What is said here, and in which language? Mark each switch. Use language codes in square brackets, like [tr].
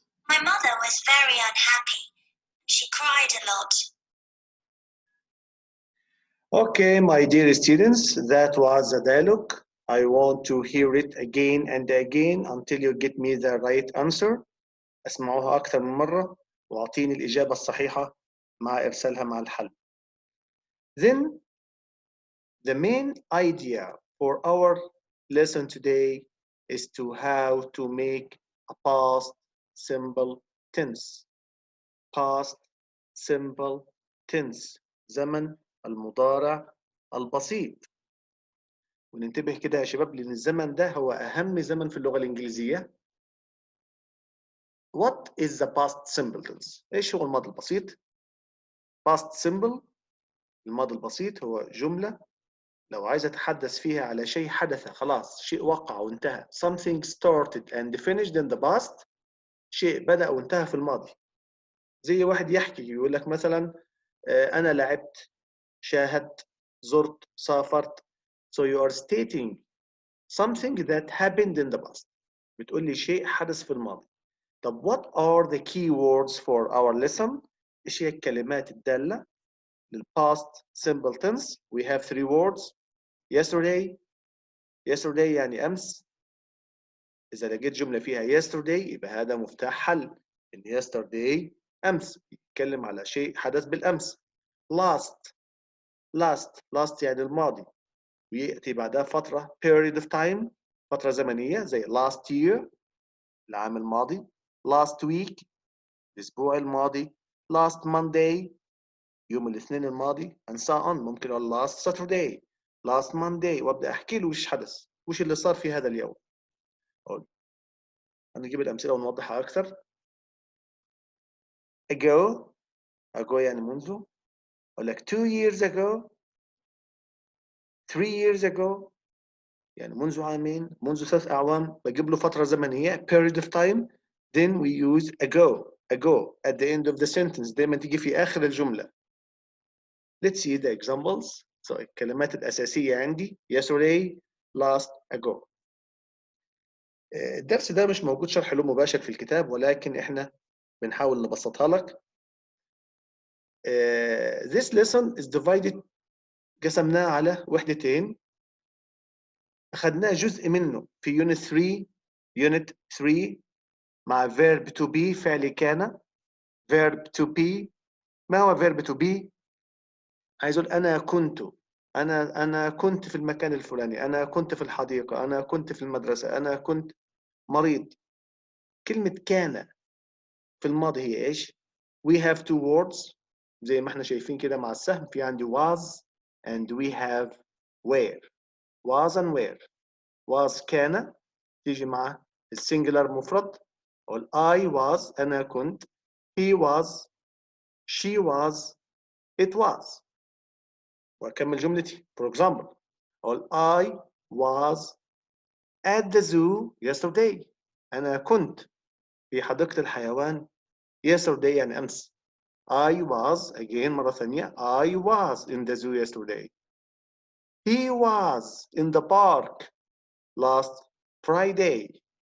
[en] My mother was very unhappy. She cried a lot. Okay, my dear students, that was a dialogue. I want to hear it again and again until you get me the right answer. اسمعوها أكثر من مرة وأعطيني الإجابة الصحيحة مع إرسالها مع الحل. Then, the main idea for our lesson today is to how to make a past simple tense. Past simple tense. [ar] زمن المضارع البسيط. وننتبه كده يا شباب لأن الزمن ده هو أهم زمن في اللغة الإنجليزية. [en] What is the past simple tense؟ [ar] إيش هو الماضي البسيط؟ past simple الماضي البسيط هو جملة لو عايز أتحدث فيها على شيء حدث خلاص شيء وقع وانتهى. [en] Something started and finished in the past. [ar] شيء بدأ وانتهى في الماضي. زي واحد يحكي يقول لك مثلا أنا لعبت، شاهدت، زرت، سافرت. [en] So you are stating something that happened in the past. [ar] بتقول لي شيء حدث في الماضي. [en] طب what are the key words for our lesson؟ [ar] إيش هي الكلمات الدالة للpast simple tense؟ [en] We have 3 words. Yesterday. [ar] Yesterday يعني أمس. إذا لقيت جملة فيها yesterday يبقى هذا مفتاح حل. إن yesterday أمس يتكلم على شيء حدث بالأمس. [en] Last. [ar] Last يعني الماضي ويأتي بعدها فترة period of time فترة زمنية زي last year العام الماضي. [en] Last week [ar] الأسبوع الماضي. [en] Last Monday [ar] يوم الاثنين الماضي [en] and so on. [ar] ممكن أقول [en] last Saturday last Monday [ar] وأبدأ أحكي له وش حدث وش اللي صار في هذا اليوم. أقول هنجيب الأمثلة ونوضحها أكثر. ago يعني منذ. أقول لك [en] 2 years ago 3 years ago [ar] يعني منذ عامين منذ 3 أعوام. بجيب له فترة زمنية period of time. [en] Then we use ago at the end of the sentence. [ar] دايما تيجي في آخر الجملة. [en] Let's see the examples. [ar] So الكلمات الأساسية عندي yesterday last ago. الدرس ده مش موجود شرح له مباشر في الكتاب ولكن احنا بنحاول نبسطها لك. [en] This lesson is divided [ar] قسمناه على وحدتين. أخذناه جزء منه في unit 3 مع verb to be فعل كان. verb to be ما هو verb to be؟ عايز أقول أنا كنت في المكان الفلاني، أنا كنت في الحديقة، أنا كنت في المدرسة، أنا كنت مريض. كلمة كان في الماضي هي إيش؟ [en] We have 2 words [ar] زي ما احنا شايفين كده مع السهم. في عندي [en] was and we have were. was and were. [ar] was كان تيجي مع السنجلر مفرد. أقول [en] I was [ar] أنا كنت. [en] he was she was it was. [ar] وأكمل جملتي. [en] For example أقول I was at the zoo yesterday. [ar] أنا كنت في حديقة الحيوان yesterday يعني أمس. [en] I was again [ar] مرة ثانية [en] I was in the zoo yesterday. He was in the park last Friday.